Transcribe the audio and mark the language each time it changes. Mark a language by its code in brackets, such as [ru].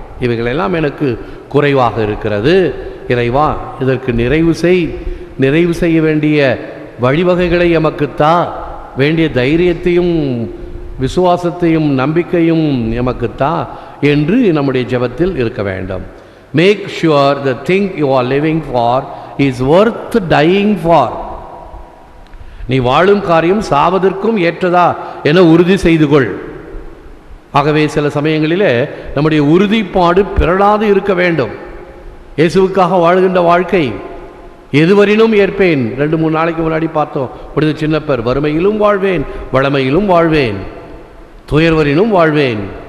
[ta] இவைகளெல்லாம் எனக்கு குறைவாக இருக்கிறது, இறைவா இதற்கு நிறைவு செய்ய வேண்டிய வழிவகைகளை எமக்குத்தா, வேண்டிய தைரியத்தையும் விசுவாசத்தையும் நம்பிக்கையும் எமக்குத்தா என்று நம்முடைய ஜெபத்தில் இருக்க வேண்டும். [en] Make sure the thing you are living for is worth dying for. [ta] நீ வாழும் காரியம் சாவதற்கும் ஏற்றதா என உறுதி செய்து கொள். ஆகவே சில சமயங்களிலே நம்முடைய உறுதிப்பாடு பிறழாது இருக்க வேண்டும். இயேசுவுக்காக வாழ்கின்ற வாழ்க்கை எதுவரினும் ஏற்பேன். 2-3 நாளைக்கு முன்னாடி பார்த்தோம். புனித சின்னப்பர், வறுமையிலும் வாழ்வேன், வளமையிலும் வாழ்வேன், துயர்வரினும் வாழ்வேன்.